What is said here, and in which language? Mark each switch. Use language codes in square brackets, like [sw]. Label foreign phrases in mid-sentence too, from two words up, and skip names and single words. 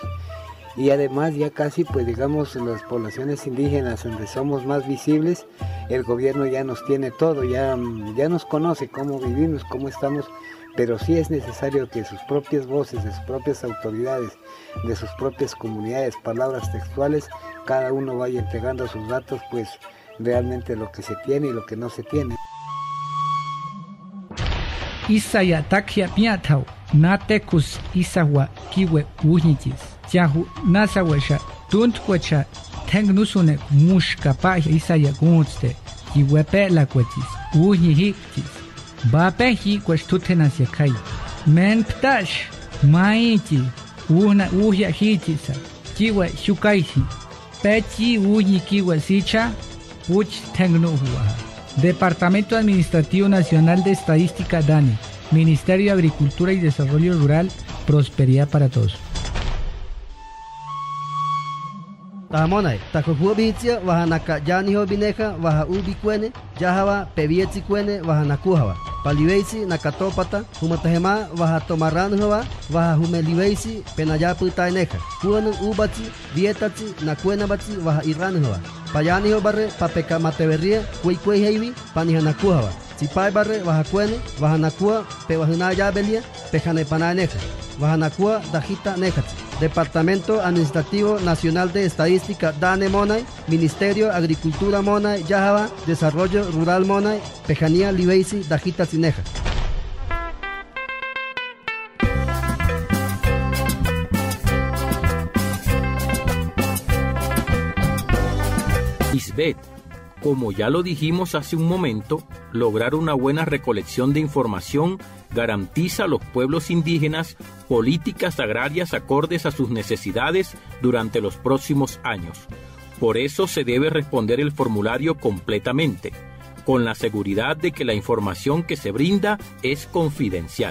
[es] Y además ya casi pues digamos en las poblaciones indígenas donde somos más visibles, el gobierno ya nos tiene todo, ya nos conoce cómo vivimos, cómo estamos, pero sí es necesario que sus propias voces, de sus propias autoridades, de sus propias comunidades, palabras textuales, cada uno vaya entregando sus datos pues realmente lo que se tiene y lo que no se tiene. [pbb] Isaya takia piatau, natekus isawa kiwe uhitis. Jahu nasawasha tuntwacha tengnusune mushkapa isaya gunste kiwepe lakwatis uhihiktis bapehi kwashtutenas yakai men ptash maiti una uhya hitisa kiwe shukaisi pechi uhi kiwe sicha uch tengnuhua. [es] Departamento Administrativo Nacional de Estadística DANE, Ministerio de Agricultura y Desarrollo Rural, prosperidad para todos. [guh] Tamonai, takohubitia, wahanaka janiho bineja, waha ubikwene, jahawa pevietsi kwene, wahanakuhawa. Paliweisi nakatopata, humatahema, waha tomaranhuwa, waha humeliweisi, penayapu taineja. Kuanu ubati, vietati, nakwenabatsi, waha iranhuwa. Payaniho barre, papeka mateveria, kuikwe heivi, panihanakuhawa. Sipai barre, waha kwene, wahanakua, pewahunaya belia, pejanepananeja. Wahanakua, dajita nejatsi. [es] Departamento Administrativo Nacional de Estadística DANE Monay, Ministerio de Agricultura Monay, Yahaba, Desarrollo Rural Monay, [guh] Pejanía Libeisi, Dajita Cineja. [es] Isbeth, como ya lo dijimos hace un momento, lograr una buena recolección de información garantiza a los pueblos indígenas políticas agrarias acordes a sus necesidades durante los próximos años. Por eso se debe responder el formulario completamente, con la seguridad de que la información que se brinda es confidencial.